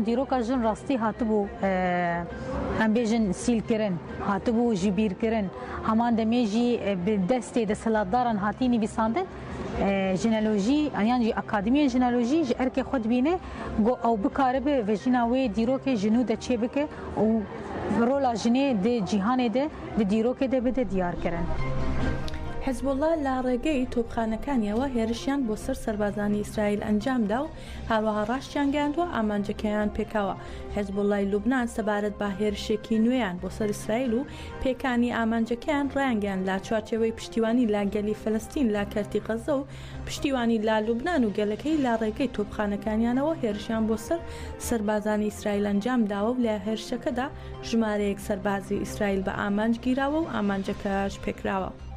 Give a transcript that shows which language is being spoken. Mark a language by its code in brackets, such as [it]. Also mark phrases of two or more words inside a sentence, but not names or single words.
[ku] dîroka jin rastî hatibû em bêjin sîlkirin hatibû ji bîrkirin heman demê jî bi destê desthilatdaran hatî nivîsandin ژنۆلۆژی yan jî akademiyên ژنۆلۆژî ji erkê xwe dibîne got ew bikaribe vejîna wê dîrokê jinû de çêbike û rola jinê di cîhanê de di dîrokê de bide diyarkirin. [ckb] حزبوڵڵا لە ڕێگەی تۆپخانەکانیەوە هێرشیان بۆ سەر سەربازانی ئیسرائیل ئەنجامدا و هەروەها ڕاشتیان گەاندووە ئامانجەکەیان پێکەوە. حزبوڵڵای لوبنان سەبارەت بە هێرشێکی نوێیان بۆ سەر ئیسرائیل و پێکانی ئامانجەکەیان ڕیانگەیان لە چوارچێوەی پشتیوانی لا گەلی فەلەستین لا کەرتی غەزە و پشتیوانی لا لوبنان و گەلەکەی لا ڕێگەی تۆپخانەکانیانەوە هێرشیان بۆ سەر سەربازانی ئیسرائیل ئەنجامداوە و لە هێرشەکەدا ژمارەیەک سەربازی ئیسرائیل بە ئامانج گیراوە و ئامانجەکەش پێکراوە.